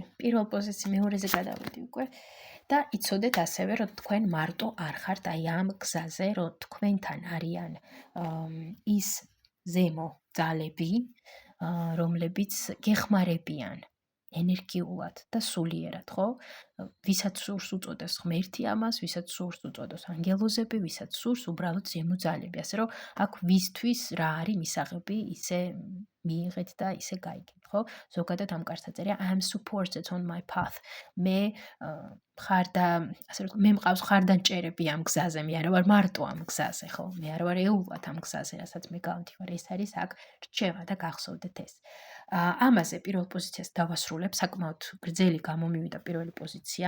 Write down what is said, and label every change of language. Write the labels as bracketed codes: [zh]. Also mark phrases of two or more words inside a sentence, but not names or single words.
[ka] პირველ პოზიციაში მეორეზე გადავედი უკვე და იცოდეთ ასევე, რომ თქვენ მარტო არ ხართ აი ამ გზაზე, რომ თქვენთან არიან ის ზემო ძალები, რომლებიც გეხმარებიან ენერგიულად და სულიერად, ხო? ვისაც სურს უწოდეს ღმერთი ამას, ვისაც სურს უწოდოს ანგელოზები, ვისაც სურს უბრალოდ ზემო ძალები. ასე რომ აქ ვისთვის რა არის მისაღები, ისე მიიღეთ და ისე გაიგეთ, ხო? ზოგადად ამ კარტს აწერია [en] I am supported on my path. [ka] მე მე მყავს ხარდანჭერები ამ გზაზე, მე არა ვარ მარტო ამ გზაზე, ხო? მე არა ვარ ეულად ამ გზაზე, რასაც მე გავდივარ. ეს არის აქ რჩევა და გახსოვდეთ ეს. ამაზე პირველ პოზიციას დავასრულებ, საკმაოდ გრძელი გამომივიდა პირველი პოზიცია.